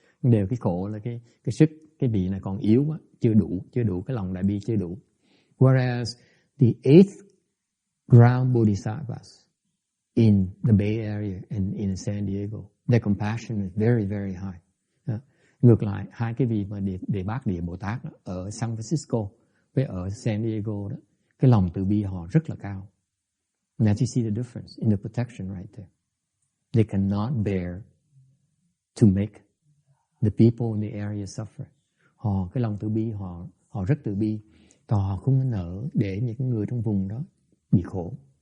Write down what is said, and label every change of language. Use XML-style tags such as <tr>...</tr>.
<vi>Đều cái khổ là cái sức, cái vị này còn yếu quá, chưa đủ cái lòng đại bi chưa đủ.</vi> <en>Whereas the 8th ground bodhisattvas in the Bay Area and in San Diego, their compassion is very, very high.</en> <vi>Ngược lại, hai cái vị mà Đề Bát Địa Bồ Tát đó, ở San Francisco với ở San Diego đó, cái lòng từ bi họ rất là cao.</vi> <en>Now you see the difference in the protection right there. They cannot bear to make the people in the area suffer.</en> <vi>Họ cái lòng từ bi họ rất từ bi, còn họ không nỡ để những người trong vùng đó bị khổ.</vi>